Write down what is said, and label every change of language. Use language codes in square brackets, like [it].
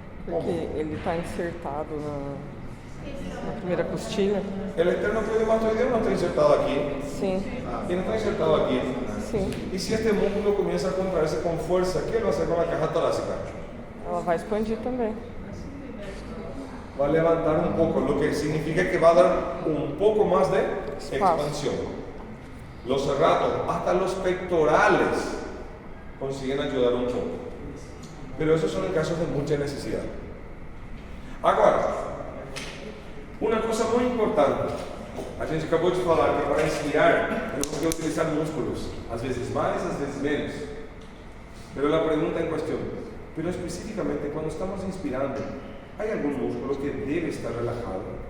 [pt] Porque ele está insertado na primeira costilha. [es] El esternocleidomastoideo no está insertado aquí. [pt] Sim, [es] Y no está insertado aquí. [pt] sim. [es] Y si este músculo comienza a contraerse con fuerza, ¿qué va a hacer con la caja torácica? [pt] Ela vai expandir também. [es] Va a levantar un poco, lo que significa que va a dar un poco más de Espacio. expansión. Los cerrados, hasta los pectorales, consiguen ayudar un poco. Pero esos son en casos de mucha necesidad. Agora, una cosa muy importante. [pt] A gente acabou de falar que para inspirar eu tenho que utilizar músculos, às vezes mais, às vezes menos. Pero a pergunta em questão, pero especificamente quando estamos inspirando, ¿hay algum músculo [es] que debe estar relajado?